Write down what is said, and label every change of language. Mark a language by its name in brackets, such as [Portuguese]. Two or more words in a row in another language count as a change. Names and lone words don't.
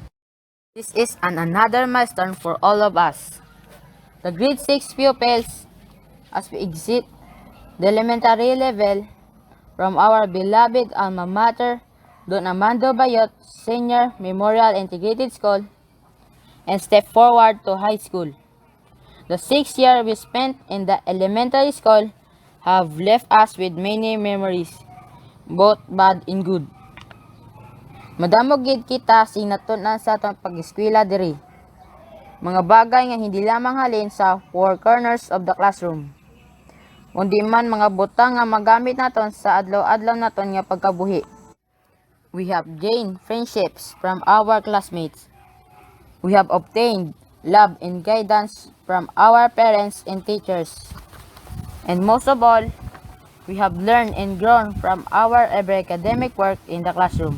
[English] This is another milestone for all of us, the grade 6 pupils, as we exit the elementary level from our beloved alma mater, Don Armando Bayot Senior Memorial Integrated School, and step forward to high school. The 6 years we spent in the elementary school have left us with many memories, both bad and good. [Hiligaynon] Madamo gid kita sing natunan sa atong pag-eskwela diri. Mga bagay nga hindi lamang halin sa [English] four corners of the classroom, [Hiligaynon] kundi man mga butang nga magamit naton sa adlaw-adlaw naton nga pagkabuhi. [English] We have gained friendships from our classmates. We have obtained love and guidance from our parents and teachers. And most of all, we have learned and grown from our every academic work in the classroom.